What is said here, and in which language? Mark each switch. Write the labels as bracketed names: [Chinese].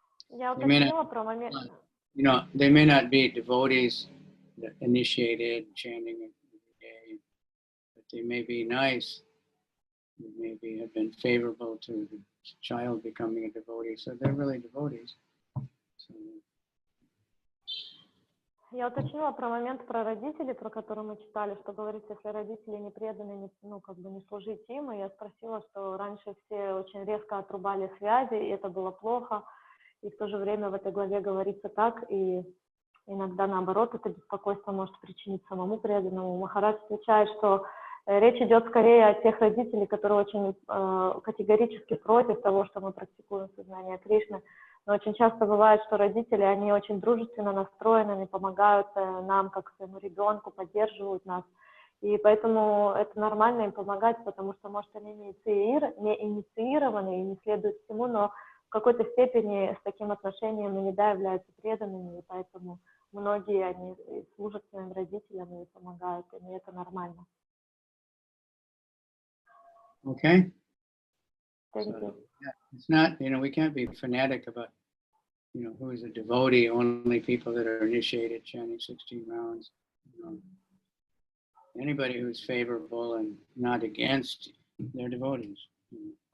[English] They may not, you know, they may not be devotees that initiated chanting every day, but they may be nice. They maybe have been favorable to the child becoming a devotee, so they're really devotees. So, [Russian] Я уточнила про момент про родителей, про который мы читали, что говорится, если родители не преданы, ну, как бы не служить им, и я спросила, что раньше все очень резко отрубали связи, и это было плохо, и в то же время в этой главе говорится так, и иногда наоборот это беспокойство может причинить самому преданному. Махарадж отвечает, что речь идет скорее о тех родителей, которые очень категорически против того, что мы практикуем сознание Кришны. Но очень часто бывает, что родители, они очень дружественно настроены, они помогают нам, как своему ребенку, поддерживают нас. И поэтому это нормально им помогать, потому что, может, они не инициированы и не следуют всему, но в какой-то степени с таким отношением иногда являются преданными, и поэтому многие, они служат своим родителям и помогают, и это нормально. [English] okay? Thank So, you. yeah, it's not, you know, we can't be fanatic about, you know, who is a devotee, only people that are initiated chanting 16 rounds. You know, anybody who's favorable and not against, they're devotees. You know.